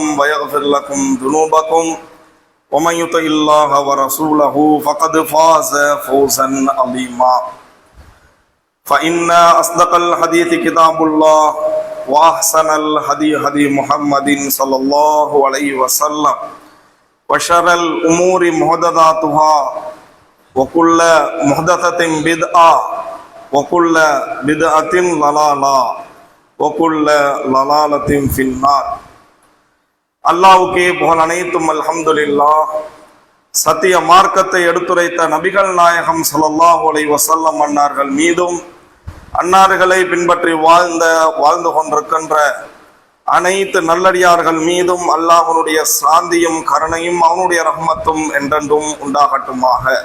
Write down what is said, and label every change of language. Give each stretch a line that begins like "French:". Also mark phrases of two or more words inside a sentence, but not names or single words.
Arabic: ويغفر لكم ذنوبكم ومن يطع الله ورسوله فقد فاز فوزا عظيما فإن أصدق الحديث كتاب الله وأحسن الهدي هدي محمد صلى الله عليه وسلم وشر الأمور محدثاتها وكل محدثة بدعة وكل بدعة ضلالة وكل ضلالة في النار.
Tamil: அல்லாஹ்வுக்கே புகழ் அனைத்தும் அல்ஹம்துலில்லாஹ். சத்திய மார்க்கத்தை எடுத்துரைத்த நபிகள் நாயகம்
Arabic: صلى الله عليه وسلم
Tamil: அன்னார்கள் மீதும் அன்னார்களை பின்பற்றி வாழ்ந்து கொண்டிருக்கின்ற அனைத்து நல்லடியார்கள் மீதும் அல்லாஹ்வுடைய சாந்தியும் கருணையும் அவனுடைய ரஹ்மத்தும் என்றென்றும் உண்டாகட்டுமாக.